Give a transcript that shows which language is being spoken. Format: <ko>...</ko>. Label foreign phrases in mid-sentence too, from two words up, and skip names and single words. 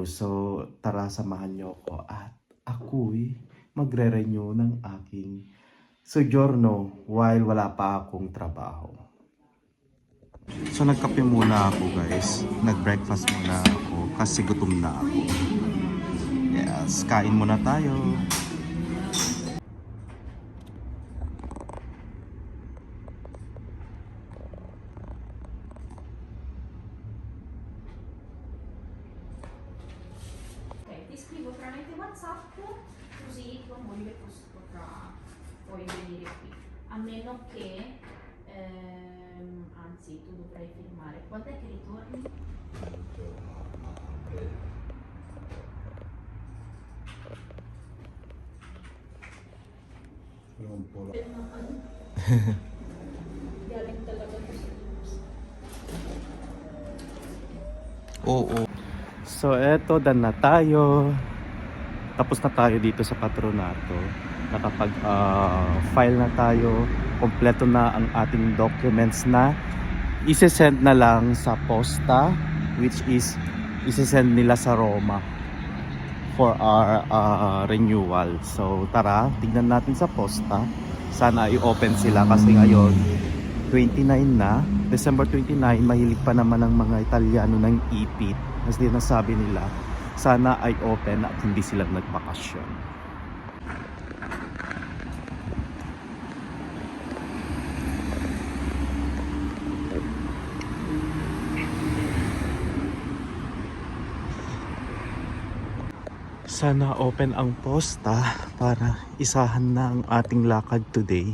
<tl>So, tara samahan niyo ako at ako'y magre-renew ng aking sojourno while wala pa akong trabaho. So, nagkape muna ako guys. Nag-breakfast muna ako kasi gutom na ako. Yes, kain muna tayo.</tl> <it>Ti scrivo tramite WhatsApp così tua moglie puoi venire qui. A meno che, anzi tu dovrai firmare. Quando è che ritorni?</it> <tl>Galing talaga to sa news. Oo. So, eto, done na tayo. Tapos na tayo dito sa patronato. Nakapag-file na tayo. Kompleto na ang ating documents na ise-send na lang sa posta,</tl> <en>which is</en> <tl>ise-send nila sa Roma</tl> <en>for our renewal.</en> <tl>So, tara, tignan natin sa posta. Sana i-open sila kasi ngayon 29 na, December 29, mahilig pa naman ang mga Italiano ng ipit. As din nasabi nila, sana ay open at hindi sila nagbakasyon. Sana open ang posta para isahan na ang ating lakad today.</tl>